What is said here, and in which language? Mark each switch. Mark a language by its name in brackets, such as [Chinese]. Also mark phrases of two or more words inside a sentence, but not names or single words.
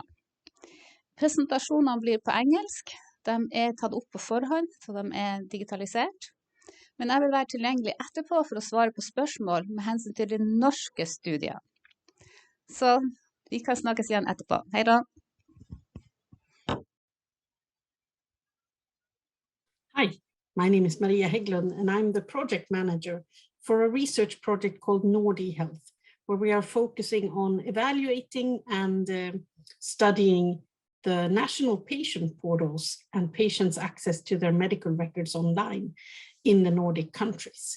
[Norwegian] Presentasjonene blir på engelsk, de er tatt opp på forhånd, så de er digitalisert. Men jeg vil være tilgjengelig etterpå for å svare på spørsmål med hensyn til de norske studier. Så vi kan snakkes igjen etterpå. Hei da! [English] Hi, my name is Maria Heggelund and I'm the project manager for a research project called E-Helse, where we are focusing on evaluating and studying the national patient portals and patients' access to their medical records online in the Nordic countries.